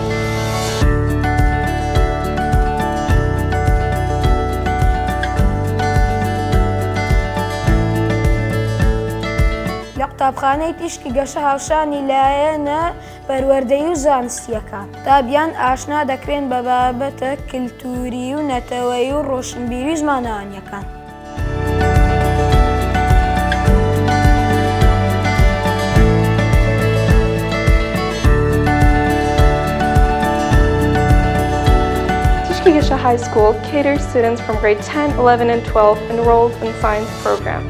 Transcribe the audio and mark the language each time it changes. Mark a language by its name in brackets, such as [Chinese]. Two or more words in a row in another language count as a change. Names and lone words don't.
[Central Kurdish] لە قوتابخانەی تیشکی گەشە هاوشانی لایەنە پەروەردەیی و زانستیەکان. قوتابیان ئاشنا دەکرێن بە بابەتە کلتوری و نەتەوەیی و ڕۆشنبیری زمانەوانیەکان. [English] Tishki Gasha High School caters students from grade 10, 11, and 12 enrolled in the science program.